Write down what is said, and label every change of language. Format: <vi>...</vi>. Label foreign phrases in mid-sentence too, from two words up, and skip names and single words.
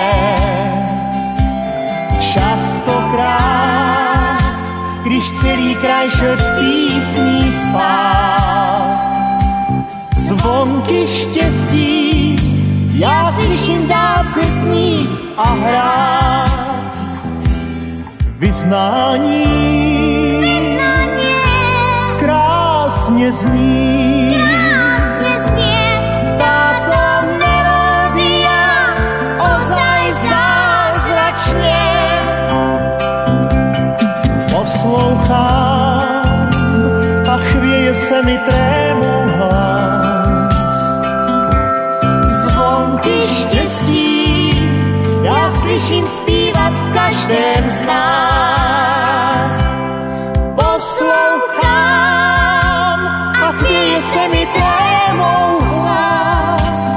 <cs>Častokrát, když celý kraj šel v písní spát, zvonky štěstí já slyším dálce znít a hrát.</cs> <sk>Vyznanie krásne znie. Táto melódia ozaj zázračne</sk> <cs>poslouchám a chvěje se mi trémou hlas. Zvonky štěstí já slyším zpívat v každém z nás. Poslouchám a chvěje se mi trémou hlas.</cs>